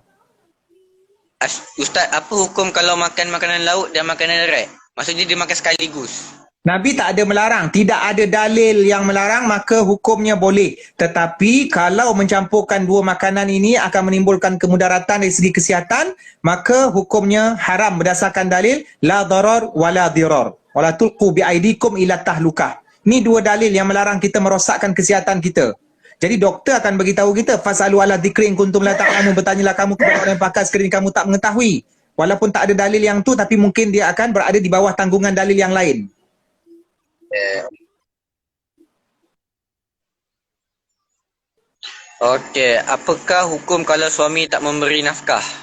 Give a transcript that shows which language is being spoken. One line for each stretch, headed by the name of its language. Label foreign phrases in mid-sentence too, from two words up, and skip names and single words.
Malay: Ustaz, apa hukum kalau makan makanan laut dan makanan darat? Maksudnya dia makan sekaligus. Nabi tak ada melarang. Tidak ada dalil yang melarang, maka hukumnya boleh. Tetapi kalau mencampurkan dua makanan ini akan menimbulkan kemudaratan dari segi kesihatan, maka hukumnya haram berdasarkan dalil
Arabic: لا ضرر ولا ضرار. ولا تلقوا بأيديكم إلى التهلكة.
Malay: Ini dua dalil yang melarang kita merosakkan kesihatan kita. Jadi doktor akan beritahu kita
Arabic: فاسألوا أهل الذكر إن كنتم لا تعلمون,
Malay: bertanyalah kamu kepada orang yang pakar sekiranya kamu tak mengetahui. Walaupun tak ada dalil yang tu, tapi mungkin dia akan berada di bawah tanggungan dalil yang lain. Okey, apakah hukum kalau suami tak memberi nafkah?